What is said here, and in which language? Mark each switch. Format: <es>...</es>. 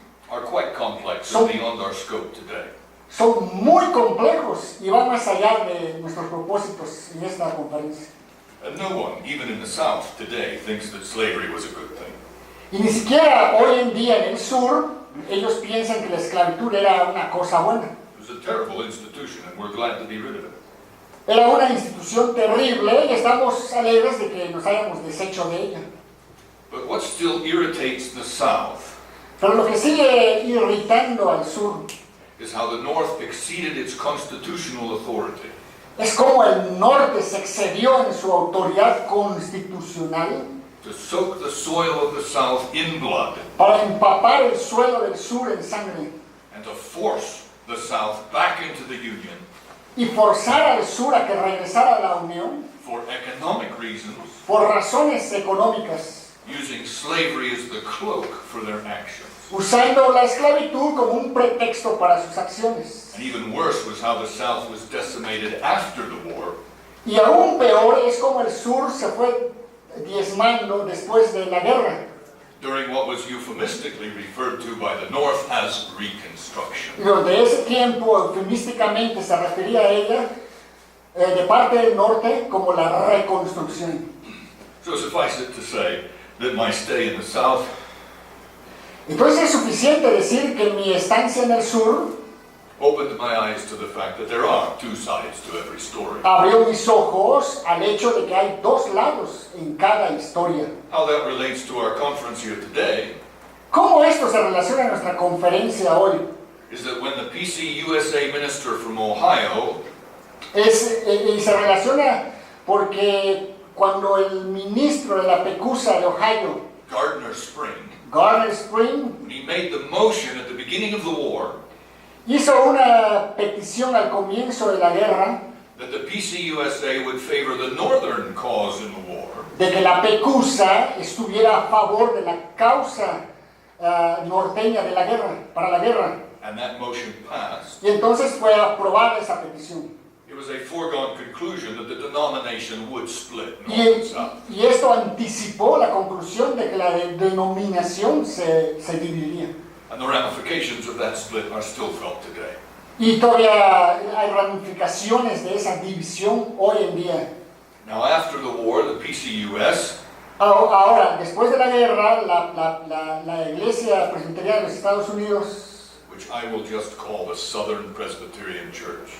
<en>are quite complex and beyond our scope today.</en> <es>son muy complejos y van más allá de nuestros propósitos en esta conferencia.</es> <en>And no one, even in the South today, thinks that slavery was a good thing.</en> <es>Y ni siquiera hoy en día en el sur ellos piensan que la esclavitud era una cosa buena.</es> <en>It was a terrible institution and we're glad to be rid of it.</en> <es>Era una institución terrible y estamos alegres de que nos hayamos deshecho de ella.</es> <en>But what still irritates the South</en> <es>Pero lo que sigue irritando al sur</es> <en>is how the North exceeded its constitutional authority</en> <es>es como el norte se excedió en su autoridad constitucional</es> <en>to soak the soil of the South in blood</en> <es>para empapar el suelo del sur en sangre</es> <en>and to force the South back into the Union</en> <es>y forzar al sur a que regresara a la Unión</es> <en>for economic reasons,</en> <es>por razones económicas,</es> <en>using slavery as the cloak for their actions.</en> <es>usando la esclavitud como un pretexto para sus acciones.</es> <en>And even worse was how the South was decimated after the war,</en> <es>Y aún peor es como el sur se fue diezmando después de la guerra.</es> <en>during what was euphemistically referred to by the North as Reconstruction.</en> <es>Y durante ese tiempo, eufemísticamente se refería a ella de parte del norte como la reconstrucción.</es> <en>So suffice it to say that my stay in the South</en> <es>Entonces es suficiente decir que mi estancia en el sur</es> <en>opened my eyes to the fact that there are two sides to every story.</en> <es>Abrió mis ojos al hecho de que hay dos lados en cada historia.</es> <en>How that relates to our Conferencia today</en> <es>¿Cómo esto se relaciona a nuestra conferencia hoy?</es> <en>is that when the PC USA minister from Ohio</en> <es>Y se relaciona porque cuando el ministro de la PECUSA de Ohio,</es> <en>Gardner Spring,</en> <es>Gardner Spring,</es> <en>when he made the motion at the beginning of the war</en> <es>hizo una petición al comienzo de la guerra</es> <en>that the PCUSA would favor the northern cause in the war,</en> <es>de que la PECUSA estuviera a favor de la causa norteña de la guerra, para la guerra.</es> <en>and that motion passed,</en> <es>Y entonces fue aprobada esa petición.</es> <en>it was a foregone conclusion that the denomination would split north and south.</en> <es>Y esto anticipó la conclusión de que la denominación se dividiría.</es> <en>And the ramifications of that split are still felt today.</en> <es>Y todavía hay ramificaciones de esa división hoy en día.</es> <en>Now, after the war, the PCUS</en> <es>Ahora, después de la guerra, la Iglesia Presbiteriana de los Estados Unidos,</es> <en>which I will just call the Southern Presbyterian Church,</en>